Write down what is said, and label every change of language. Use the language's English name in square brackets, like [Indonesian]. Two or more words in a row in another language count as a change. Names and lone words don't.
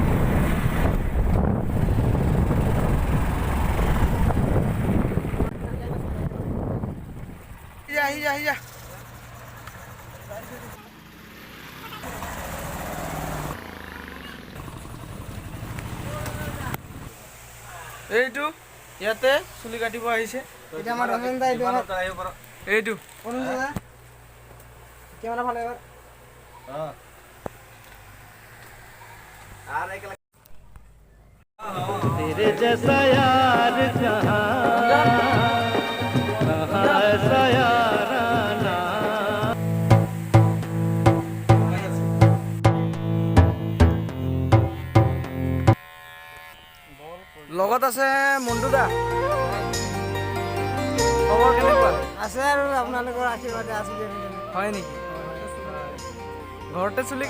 [Assamese] আহি যা এইটো ইয়াতে চুলি কাটিব আহিছে এইটো [Hindi] तेरे जैसा यार जहां ऐसा याराना [Assamese] লগত আছে মন্টু দা খবৰ কেনেকুৱা আছে আৰু আপোনালোকৰ আশীৰ্বাদে আছো হয় নেকি ঘৰতে চুলি